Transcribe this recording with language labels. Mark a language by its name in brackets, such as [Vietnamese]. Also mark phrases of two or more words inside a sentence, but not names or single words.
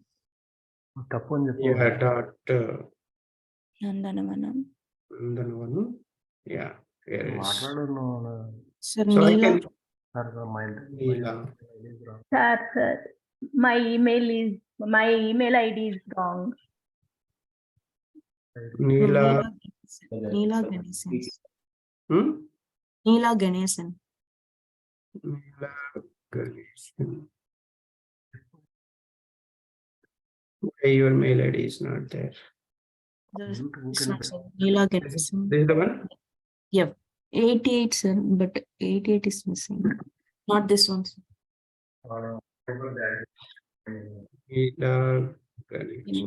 [English] Yeah, dot Nandanavanam. Nandanavan. Yeah, here is. So So I Neela. can. Neela. Sir, my email ID is wrong. Neela. Neela Ganesan. Hmm? Neela Ganesan. Neela Ganesan. Okay, your mail ID is not there. It's not, sir. Neela Ganesan. This is the one? Yeah. 88, sir, but 88 is missing. Not this one, sir. Neela Ganesan.